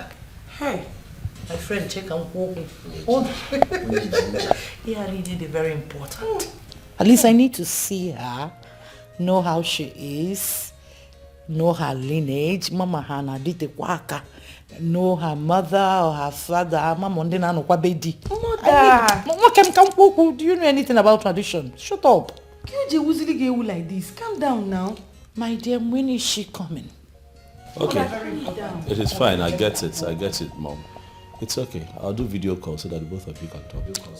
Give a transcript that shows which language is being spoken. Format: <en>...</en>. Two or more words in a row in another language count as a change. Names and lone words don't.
<en>Hey, my friend, check and walk. Yeah, really, very important. At least I need to see her, know how she is, know her lineage. Mama Hana did the waka. Know her mother or her father. Mama Ndena no kwabedi. Mother. Do you know anything about tradition? Shut up. Like this. Calm down now. My dear, when is she coming? Okay. It is fine. I get it. I get it, Mom. It's okay. I'll do video call so that both of you can talk.</en>